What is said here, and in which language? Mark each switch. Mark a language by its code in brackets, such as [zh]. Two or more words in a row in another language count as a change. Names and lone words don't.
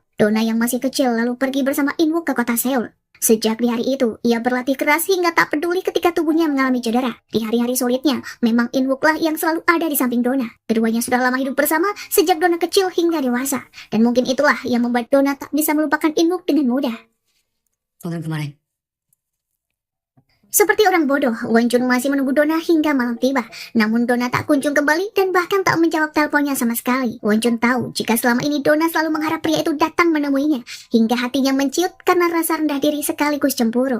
[id] Donna yang masih kecil lalu pergi bersama In-wook ke kota Seoul. Sejak di hari itu, ia berlatih keras hingga tak peduli ketika tubuhnya mengalami cedera. Di hari-hari sulitnya, memang In-wook lah yang selalu ada di samping Donna. Keduanya sudah lama hidup bersama sejak Donna kecil hingga dewasa. Dan mungkin itulah yang membuat Donna tak bisa melupakan In-wook dengan mudah. [ko] 오늘 그 말에 [id] Seperti orang bodoh, Wonjun masih menunggu Donna hingga malam tiba. Namun Donna tak kunjung kembali dan bahkan tak menjawab teleponnya sama sekali. Wonjun tahu jika selama ini Donna selalu mengharap pria itu datang menemuinya, hingga hatinya menciut karena rasa rendah diri sekaligus cemburu.